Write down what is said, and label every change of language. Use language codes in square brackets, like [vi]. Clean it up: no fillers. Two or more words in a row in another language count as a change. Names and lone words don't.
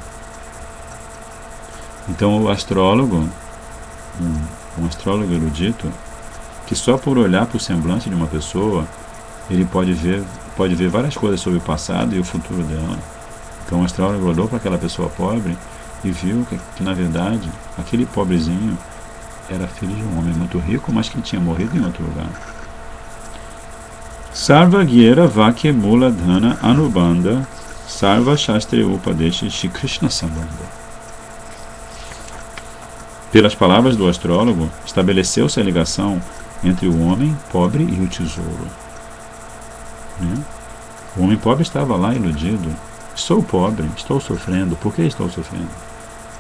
[pt] Então o astrólogo, um astrólogo erudito, que só por olhar para o semblante de uma pessoa, ele pode ver várias coisas sobre o passado e o futuro dela. Então o astrólogo olhou para aquela pessoa pobre e viu que na verdade aquele pobrezinho era filho de um homem muito rico, mas que tinha morrido em outro lugar. [bn] সর্বজ্ঞের বাক্য মূল ধন অনুবন্ধ সর্ব শাস্ত্রে উপদেশ শ্রী কৃষ্ণ সম্বন্ধ. [pt] Pelas palavras do astrólogo, estabeleceu-se a ligação entre o homem pobre e o tesouro. O homem pobre estava lá iludido. Sou pobre, estou sofrendo. Por que estou sofrendo?